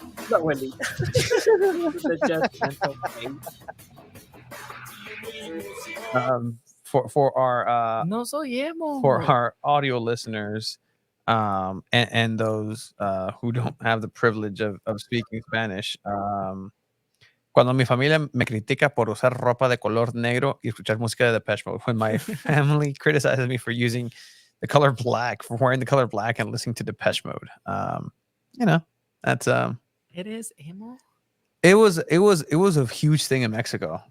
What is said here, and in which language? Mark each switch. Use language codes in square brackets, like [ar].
[en] No, Wendy. The judgmental face. For our [es] No soy emo. [en] for our audio listeners, and those who don't have the privilege of speaking Spanish. [es] Cuando mi familia me critica por usar ropa de color negro y escuchar música de Depeche Mode. [en] When my family criticizes me for using the color black, for wearing the color black and listening to Depeche Mode. You know, that's It is emo. it was a huge thing in Mexico.